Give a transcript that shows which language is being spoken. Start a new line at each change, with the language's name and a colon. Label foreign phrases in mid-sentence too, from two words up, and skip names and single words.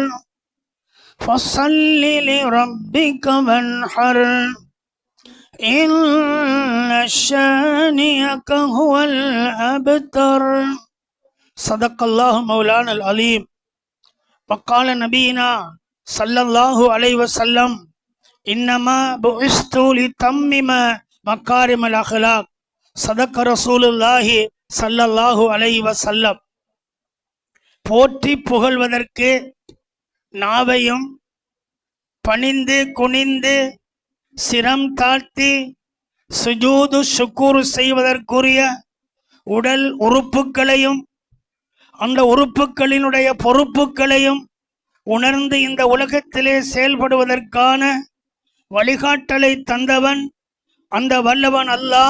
Arabic: فصل لربك وانحر إن شانئك هو الأبتر صدق الله مولانا العليم وقال نبينا صلى الله عليه وسلم إنما بعثت لتمم مكارم الأخلاق صدق رسول الله صلى الله عليه وسلم.
Tamil: போற்றி புகழ்வதற்கு நாவையும் பணிந்து குனிந்து சிரம் தாழ்த்தி
Arabic: سجود شكر
Tamil: செய்வதற்குரிய உடல் உறுப்புகளையும் அந்த உறுப்புகளினுடைய பொறுப்புகளையும் உணர்ந்து இந்த உலகத்திலே செயல்படுவதற்கான வழிகாட்டலை தந்தவன் அந்த வல்லவன் அல்லாஹ்.